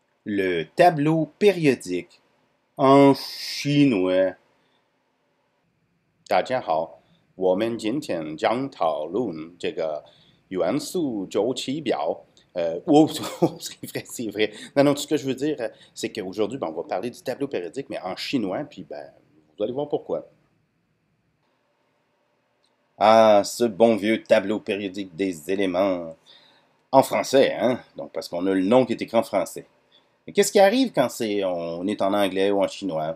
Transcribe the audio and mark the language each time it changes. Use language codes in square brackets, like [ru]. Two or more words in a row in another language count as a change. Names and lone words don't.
[fr] Le tableau périodique en chinois. [zh] 大家好，我们今天将讨论这个元素周期表。 [fr] C'est vrai, c'est vrai. Non, non, tout ce que je veux dire, c'est qu'aujourd'hui, on va parler du tableau périodique, mais en chinois, puis vous allez voir pourquoi. Ah, ce bon vieux tableau périodique des éléments. En français, hein? Donc, parce qu'on a le nom qui est écrit en français. Mais qu'est-ce qui arrive quand on est en anglais ou en chinois?